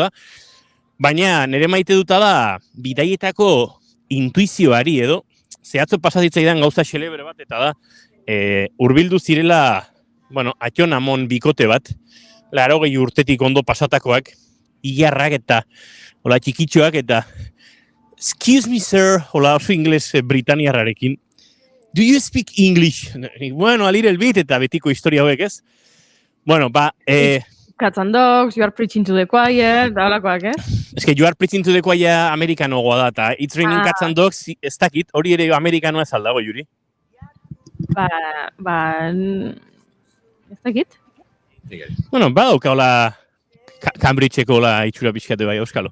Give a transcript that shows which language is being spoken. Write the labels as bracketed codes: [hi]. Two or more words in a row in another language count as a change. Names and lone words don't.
[eu] Baina nire maite duta da bidaietako intuizioari edo, zehatzo pasazitzaidan gauza xelebre bat, eta da, hurbildu zirela, bueno, Atxonamon bikote bat, 80 urtetik ondo pasatakoak, ilarrak eta, hola txikitxoak eta, [en] excuse me sir, [eu] hola oso ingles britaniarrarekin, [en] do you speak English? Bueno, a little bit, [eu] eta betiko historia hauek ez. Bueno, [en] Cats and Dogs, You Are Preaching to the Choir, [eu] da holakoak, [es] Ez que [en] You Are Preaching to the Choir [eu] amerikanogoa da, eta [en] It's Raining Cats and Dogs [eu] ez dakit, hori ere amerikanoa ez aldago, Juri? Ez dakit? Bueno, badauka hola Cambridgeko hola itxura pixkate bai, euskalo.